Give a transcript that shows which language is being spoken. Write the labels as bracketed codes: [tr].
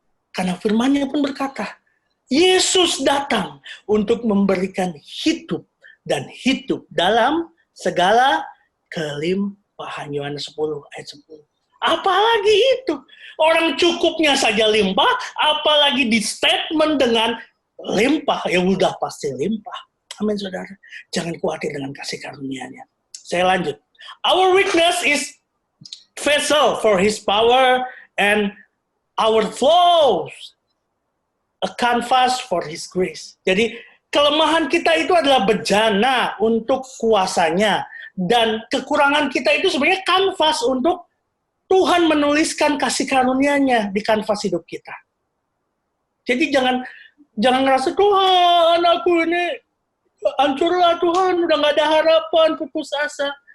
[id] Karena firman-Nya pun berkata, Yesus datang untuk memberikan hidup dan hidup dalam segala kelimpahan. Yohanes 10 ayat 10. Apalagi itu. Orang cukupnya saja limpah, apalagi di statement dengan limpah. Ya udah pasti limpah. Amin, saudara. Jangan khawatir dengan kasih karunia-Nya. Saya lanjut. [en] Our weakness is vessel for His power, and our flaws a canvas for His grace. [id] Jadi kelemahan kita itu adalah bejana untuk kuasanya. Dan kekurangan kita itu sebenarnya kanvas untuk Tuhan menuliskan kasih karunia-Nya di kanvas hidup kita. Jadi jangan ngerasa, Tuhan aku ini hancurlah Tuhan, udah gak ada harapan, putus asa.